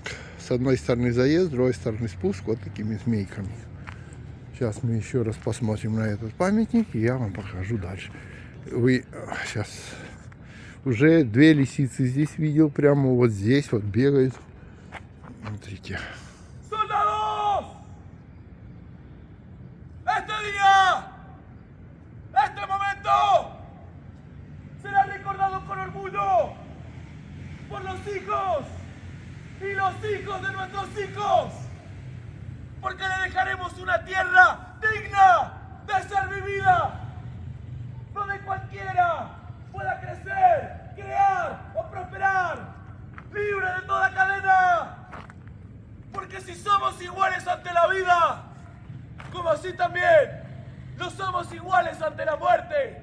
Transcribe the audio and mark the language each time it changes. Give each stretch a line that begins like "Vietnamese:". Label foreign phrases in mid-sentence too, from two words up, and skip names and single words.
Russian: С одной стороны заезд, с другой стороны спуск. Вот такими змейками. Сейчас мы еще раз посмотрим на этот памятник. И я вам покажу дальше. Вы сейчас... Уже 2 лисицы здесь видел. Прямо вот здесь вот бегают. Смотрите.
Spanish: Este momento será recordado con orgullo por los hijos y los hijos de nuestros hijos, porque le dejaremos una tierra digna de ser vivida, donde cualquiera pueda crecer, crear o prosperar, libre de toda cadena, porque si somos iguales ante la vida, como así también no somos iguales ante la muerte.